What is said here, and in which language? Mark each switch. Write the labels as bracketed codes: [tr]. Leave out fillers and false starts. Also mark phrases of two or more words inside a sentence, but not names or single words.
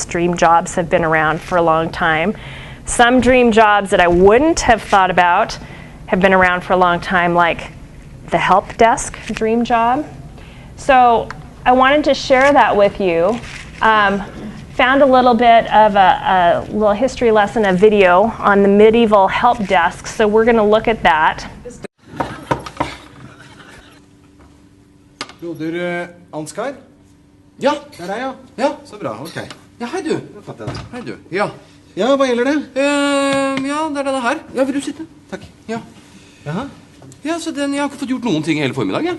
[en] Dream jobs have been around for a long time. Some dream jobs that I wouldn't have thought about have been around for a long time, like the help desk dream job. So I wanted to share that with you. Found a little bit of a little history lesson, a video on the medieval help desk, so we're going to look at that. [no] Broder Ansgar? Ja. Det er deg, ja. Ja. Så bra, ok. Ja, hei du. Hei du. Ja. Ja, hva gjelder det? Ja, det er denne her. Ja, vil du sitte? Takk. Ja. Jaha. Ja, så jeg har ikke fått gjort noen ting hele formiddag, jeg.